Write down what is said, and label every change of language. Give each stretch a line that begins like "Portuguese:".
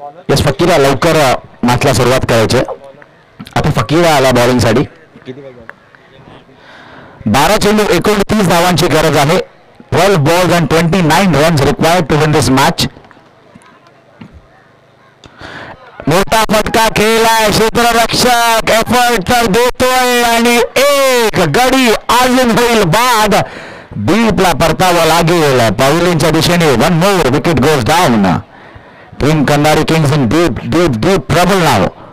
Marathi: Yes फकीरा लवकर मॅचला सुरुवात करायची. आता फकीरा आला बॉलिंगसाठी. 12 चेंडू 29 धावांची गरज आहे.
English: 12 balls and 29 runs required to win this match.
Marathi: मोठा फटका खेळलाय क्षेत्ररक्षक एफर्ट तर देतोय आणि एक गडी अजून होईल बाद. डीपला परतावा लागेल पाऊलींच्या दिशेने.
English: 1 more wicket goes down. Team Kandari Kings in deep trouble now.